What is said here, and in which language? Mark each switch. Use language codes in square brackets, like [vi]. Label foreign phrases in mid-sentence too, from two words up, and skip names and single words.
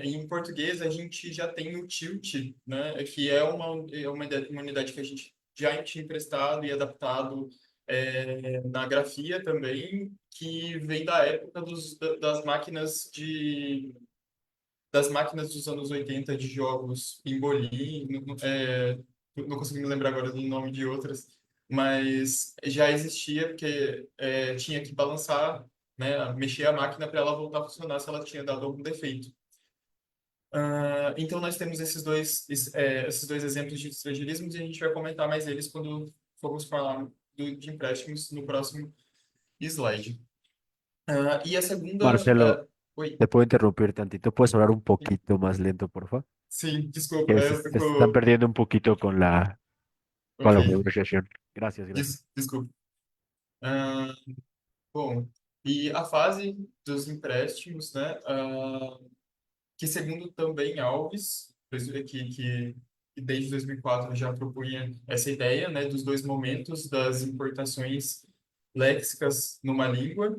[pt] Em português a gente já tem o tilt, né, que uma unidade que a gente já tinha emprestado e adaptado na grafia também, que vem da época das máquinas dos anos 80 de jogos Pimbolim, não consigo me lembrar agora do nome de outras, mas já existia porque tinha que balançar, né, mexer a máquina para ela voltar a funcionar se ela tinha dado algum defeito. Então nós temos esses dois exemplos de estrangeirismos e a gente vai comentar mais eles quando formos falar de empréstimos no próximo slide. E a segunda... Marcelo, Oi, [es] ¿te puedo interrumpir tantito? ¿Puedes hablar un poquito más lento, por favor? [pt] sim, desculpa, [es] Que [pt] eu [es] se están [pt] fico... [es] perdiendo un poquito con la [pt] Ok, [es] pronunciación. Gracias, gracias. [pt] desculpa. Ah, bom, e a fase dos empréstimos, né, que segundo também Alves, que desde 2004 já propunha essa ideia, né, dos dois momentos das importações léxicas numa língua.